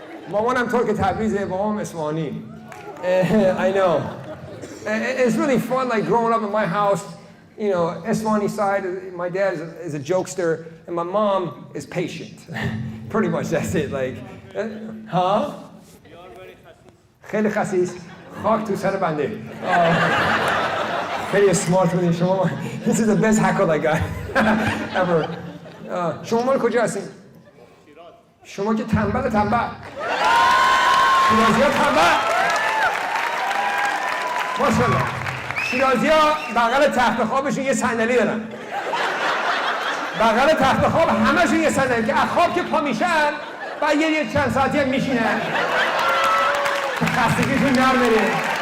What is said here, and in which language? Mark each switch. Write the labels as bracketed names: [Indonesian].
[Persian] مامانم ترک تبریزه، بابام اصفهانی. [English] I know. It's really fun, like growing up in my house. You know, Eswani side, my dad is a jokester, and my mom is patient. Pretty much that's it. Like, huh? [Persian] خیلی خسیس. خاک تو سر بنده. خیلی smart بودین شما. [English] This is the best hackle I got ever. [Persian] شما مال کجا هستین؟ شما که تنبل. شیرازی ها تنبل. ماشاءالله. شیرازی ها بغل تخت خوابشون یه صندلی دارن. بغل تخت خواب همشون یه صندلی که از خواب که پا میشن بعد یه چند ساعتی هم میشینن که خستگیشون در بره.